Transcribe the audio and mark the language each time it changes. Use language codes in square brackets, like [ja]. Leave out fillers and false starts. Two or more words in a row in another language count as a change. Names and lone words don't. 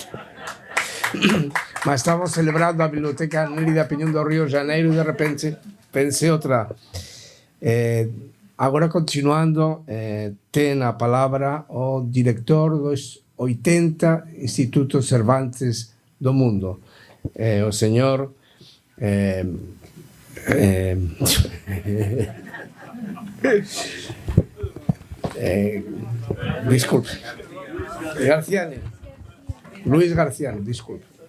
[gl] Mas estamos celebrando a Biblioteca Nélida Piñón do Río de Janeiro e de repente pensei outra. Agora, continuando, ten a palabra o director dos 80 Institutos Cervantes do mundo, o señor disculpe, Garciani, Luis Garciani, disculpe.